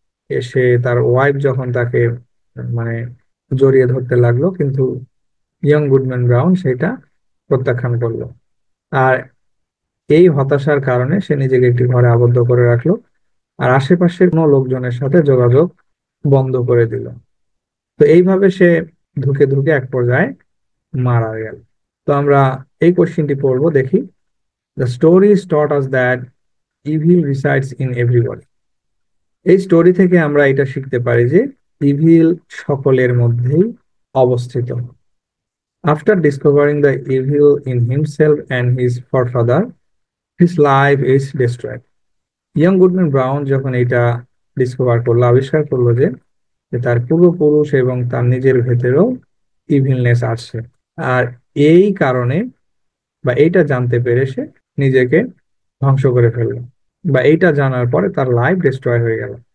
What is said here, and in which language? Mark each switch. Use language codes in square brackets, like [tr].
[bn] এসে তার ওয়াইফ যখন তাকে মানে জড়িয়ে ধরতে লাগলো, কিন্তু ইয়ং গুডম্যান ব্রাউন সেটা প্রত্যাখ্যান করলো। আর এই হতাশার কারণে সে নিজেকে একটি ঘরে আবদ্ধ করে রাখলো আর আশেপাশের কোনো লোকজনের সাথে যোগাযোগ বন্ধ করে দিল। তো এইভাবে সে ধুকে ধুকে এক পর্যায়ে মারা গেল। তো আমরা এই কোশ্চেনটি পড়বো, দেখি। [en] The stories taught us that evil resides in everybody. [bn] এই স্টোরি থেকে আমরা এটা শিখতে পারি যে ইভিল সকলের মধ্যেই অবস্থিত। [en] After discovering the evil in himself and his forefather, his life is destroyed. [bn] Young Goodman brown যখন এটা ডিসকভার করলো, আবিষ্কার করলো যে যে তার পূর্বপুরুষ এবং তার নিজের ভেতরেও ইভিলনেস আছে, আর এই কারণে বা এইটা জানতে পেরে সে নিজেকে ধ্বংস করে ফেললো, বা এইটা জানার পরে তার লাইফ ডিস্ট্রয় হয়ে গেল।